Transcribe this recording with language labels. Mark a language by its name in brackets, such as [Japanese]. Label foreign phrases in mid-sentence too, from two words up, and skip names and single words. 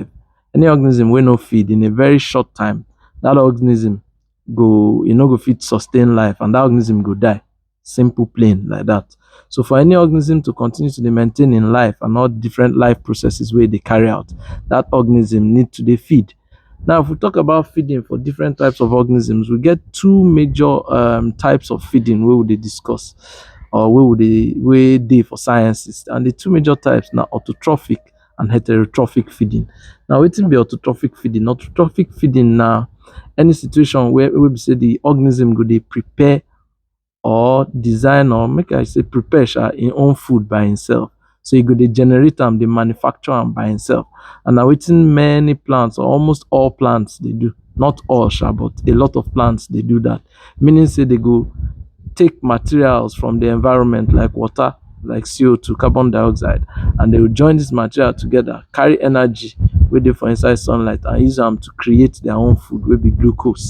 [Nigerian Pidgin] Any organism will not feed in a very short time, that organism go fit sustain life and that organism go die. Simple plain like that. So for any organism to continue to dey maintain in life and all different life processes where they carry out, that organism need to dey feed. Now if we talk about feeding for different types of organisms, we get two major types of feeding wey we dey discuss or wey dey for sciences, and the two major types na autotrophic and heterotrophic feeding. Now wetin be autotrophic feeding? Autotrophic feeding na any situation where we say the organism go dey prepare or design, or make I say prepare im own food by himself. So e go dey generate am, dey manufacture am by himself. And na wetin many plants or almost all plants dey do. Not all but a lot of plants dey do that. Meaning say they go take materials from the environment like water, like CO2, carbon dioxide, and they will join this material together, carry energy wey dey for inside sunlight, and use am to create their own food wey be glucose.